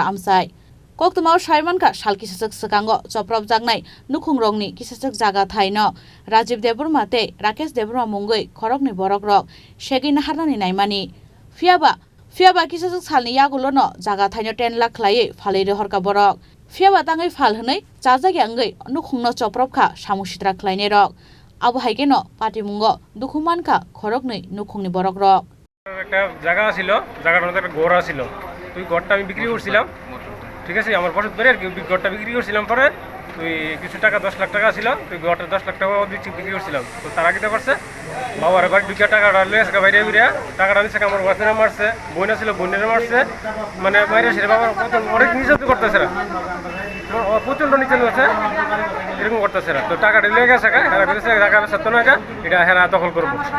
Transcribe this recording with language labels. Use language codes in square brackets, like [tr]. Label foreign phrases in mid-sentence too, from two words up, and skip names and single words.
[trk] amsai Koktoma Saimanka Salkisachak Sakango Choprobjagnai Nukhungrokni Kisachak Jaga Thaino Rajiv Deburma te Rakesh Deburma Mungoi Khorokni Borokrok Shegi Naharnani Naimani Fiaba Kisachak Salni Yagulono Jaga Thaino 10 lakh khlai phalai rehorka borok Fiaba tangai phal hnai chajagi angai Nukhungno Choprobkha SamungSitra khlaine rok Abo haikeno Patimungno Dukhumanka Khorokni Nukhungni borokrok [bn] একটা জায়গা ছিল জায়গাটার মধ্যে একটা ঘর ছিল তুই ঘরটা আমি বিক্রি করছিলাম ঠিক আছে আমার বসত করে আর কি ঘরটা বিক্রি করছিলাম পরে তুই কিছু টাকা 10 লাখ টাকা ছিল তুই ঘরটা 10 লাখ টাকা বিক্রি করছিলাম তো তারা কি করছে বাবার বাড়ি দুইটা টাকাটা লয়ে আসে বাইরে বিরা টাকাটা নিছে আমার ওয়াসেনা মারছে বইনা ছিল বইনের মারছে মানে বাইরে সে বাবার অনেক নির্যাতন করতেছে না প্রচন্ড নির্যাতন করছে এরকম করতেছে না তো টাকাটা লয়ে গেছে এরা কইছে টাকা সত্য না এটা হেরা দখল করব